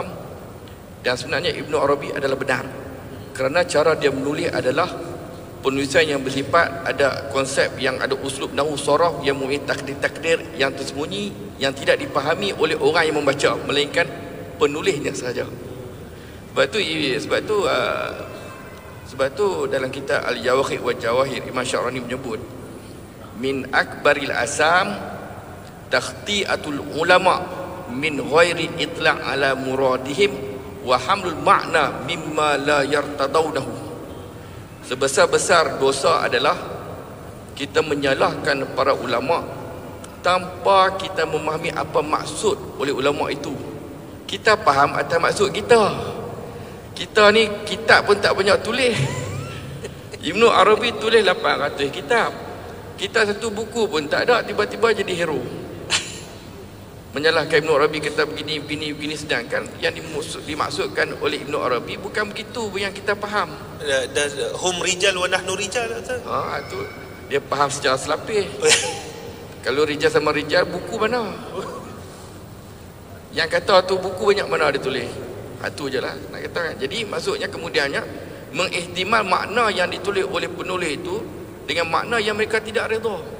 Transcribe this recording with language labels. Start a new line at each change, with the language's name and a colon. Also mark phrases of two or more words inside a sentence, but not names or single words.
Malay: Dan sebenarnya Ibn Arabi adalah benar kerana cara dia menulis adalah penulisan yang bersifat ada konsep yang ada uslub nahwu sharaf yang mempunyai takdir-takdir yang tersembunyi yang tidak dipahami oleh orang yang membaca melainkan penulisnya sahaja. Sebab tu dalam kitab Al-Jawahir wa Jawahir Imam Syarani menyebut
Arabic: من أكبر الآثام تخطئة العلماء من غير اطلاع على مرادهم وحمل المعنى مما لا يرتضونه.
Malay: Sebesar-besar dosa adalah kita menyalahkan para ulama tanpa kita memahami apa maksud oleh ulama itu. Kita faham atas maksud kita. Kita ni kitab pun tak banyak tulis. Ibn Arabi tulis 800 kitab. Kita satu buku pun tak ada, tiba-tiba jadi hero. Menyalahkan Ibn Arabi kata begini, sedangkan yang dimaksudkan oleh Ibn Arabi bukan begitu yang kita faham.
Arabic: هم رجال ونحن رجال.
Malay: Tu dia faham secara selapis. Kalau rijal sama rijal, buku mana? Yang kata tu buku banyak mana dia tulis? Tu je lah nak kata kan. Jadi maksudnya kemudiannya mengihtimal makna yang ditulis oleh penulis itu dengan makna yang mereka tidak redha.